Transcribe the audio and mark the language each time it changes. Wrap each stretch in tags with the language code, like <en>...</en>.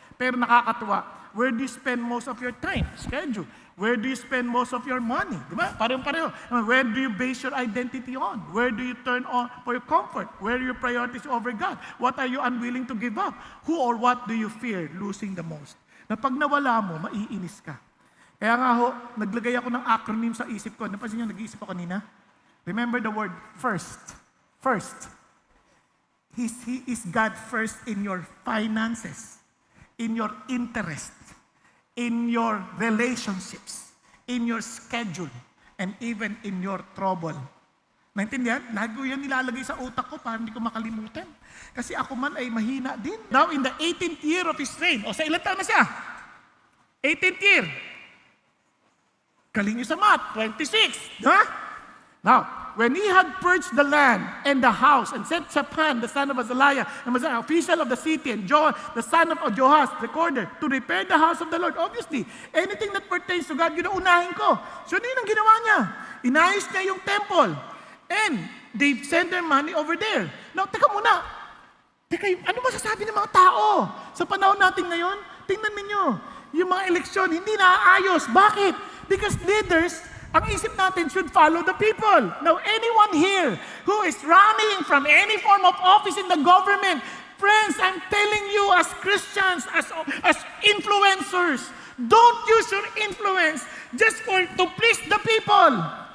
<tl>Pero nakakatuwa,</tl> <en>where do you spend most of your time? Schedule. Where do you spend most of your money?</en> <tl>Diba? Pareho-pareho.</tl> <en>Where do you base your identity on? Where do you turn on for your comfort? Where are your priorities over God? What are you unwilling to give up? Who or what do you fear losing the most?</en> <tl>na pag nawala mo, maiinis ka. Kaya nga ho, naglagay ako ng acronym sa isip ko. Napansin niyo, nag-iisip ako kanina?</tl> <en>Remember the word first. First. He is God first in your finances, in your interest, in your relationships, in your schedule, and even in your trouble.</en> <tl>Naintindihan? Lagi ko yan nilalagay sa utak ko para hindi ko makalimutan. Kasi ako man ay mahina din.</tl> <en>Now, in the 18th year of his reign,</en> <tl>o sa ilang taon na siya?</tl> <en>18th year.</en> <tl>Galing nyo sa math, 26. Ha?</tl> <en>Now, when he had purged the land and the house and sent Shaphan, the son of Azaliah, and was an official of the city, and Joel, the son of Joahaz, recorder, to repair the house of the Lord.</en> <tl>Obviously,</tl> <en>anything that pertains to God,</en> <tl>yun ang unahin ko. So, yun ang ginawa niya. Inayos niya yung temple.</tl> <en>And they send their money over there.</en> <tl>Now, teka muna. Teka, ano ba sasabi ng mga tao? Sa panahon natin ngayon, tingnan ninyo, yung mga eleksyon, hindi naaayos.</tl> <en>Bakit? Because leaders,</en> <tl>ang isip natin</tl> <en>should follow the people. Now, anyone here who is running from any form of office in the government, friends, I'm telling you as Christians, as influencers, don't use your influence just to please the people.</en>